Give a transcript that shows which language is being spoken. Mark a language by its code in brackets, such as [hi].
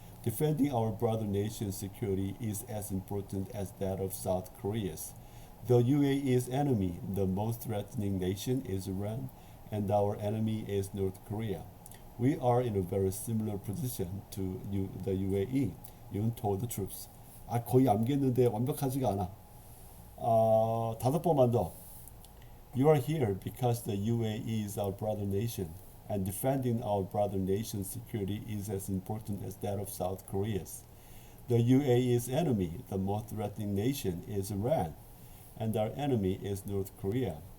[en] Defending our brother nation's security is as important as that of South Korea's. The UAE's enemy, the most threatening nation, is Iran, and our enemy is North Korea. We are in a very similar position to the UAE, Yoon told the troops. [ko] 거의 암기했는데 완벽하지가 않아. 5번만 더. [en] You are here because the UAE is our brother nation, and defending our brother nation's security is as important as that of South Korea's. The UAE's enemy, the most threatening nation, is Iran, and our enemy is North Korea.